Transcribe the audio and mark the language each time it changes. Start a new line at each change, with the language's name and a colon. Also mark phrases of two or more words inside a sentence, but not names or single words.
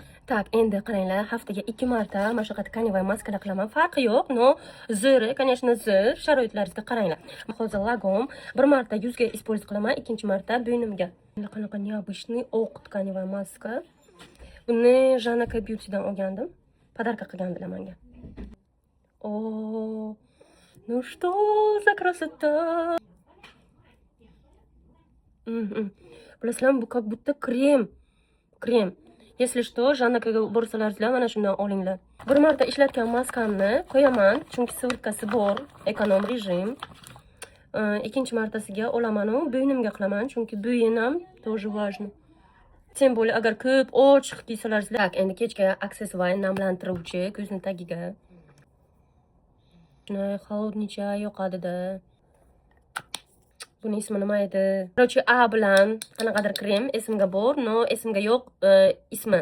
Uzbek: Tak, endi qaranglar, haftaga 2 marta mana shu qat kanivay maskalar qilaman. Farqi yo'q, no zo'r, конечно, zo'r. Sharoitlaringizga qaranglar. Hozir lagom bir marta yuzga использовать qilaman, ikkinchi marta bo'ynimga. Qanaqa необычный oq тканевая maska. Buni Janaka Beauty'dan olgandim. Podarka qilgandilar menga.
Russian: О, ну что за красота!
Uzbek: Bilasizlarmi, bu
Russian: как будто
Uzbek: krem.
Russian: Если что,
Uzbek: Janakaga borsalaringizlar, mana shundan olinglar. Bir marta ishlatgan maskamni qo'yaman, chunki svirtkasi bor, ekonom rejim. Ikkinchi martasiga olaman u bo'ynimga qilaman, chunki bo'yin ham
Russian: тоже важно. Тем более,
Uzbek: agar ko'p ochiq kiysalaringizlar. Tak, endi kechga aksessuar namlantiruvchi ko'zni tagiga.
Russian: Холодный чай
Uzbek: yoqadi-da. Buni ismi nima edi? Короче, A bilan qanaqadir krem esimga bor, no esimga yo'q ismi.